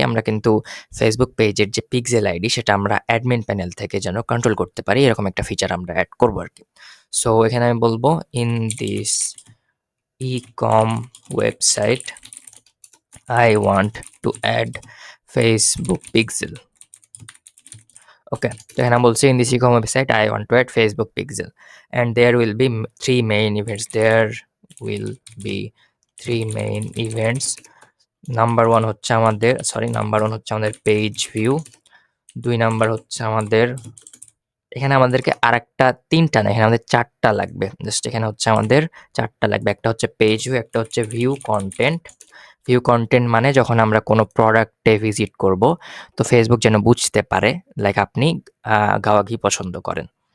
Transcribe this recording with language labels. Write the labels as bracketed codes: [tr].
[bn] আমরা কিন্তু Facebook পেজের যে পিক্সেল আইডি সেটা আমরা অ্যাডমিন প্যানেল থেকে যেন কন্ট্রোল করতে পারি, এরকম একটা ফিচার আমরা এড করব আরকি। সো এখানে আমি বলবো [en] In this ecom website I want to add Facebook pixel. [bn] ওকে। তো এখানে বলছি [en] In this ecom website I want to add Facebook pixel and there will be 3 main events. There will be 3 main events. [bn] Number 1 হচ্ছে আমাদের page view, 2 number হচ্ছে আমাদের এখানে আমাদেরকে আরেকটা ৩ টা না, এখানে আমাদের ৪ টা লাগবে। জাস্ট এখানে হচ্ছে আমাদের ৪ টা লাগবে। একটা হচ্ছে পেজ ভিউ, একটা হচ্ছে ভিউ কনটেন্ট। ভিউ কনটেন্ট মানে যখন আমরা কোনো প্রোডাক্টে ভিজিট করব, তো Facebook যেন বুঝতে পারে লাইক আপনি গাওয়া ঘি পছন্দ করেন।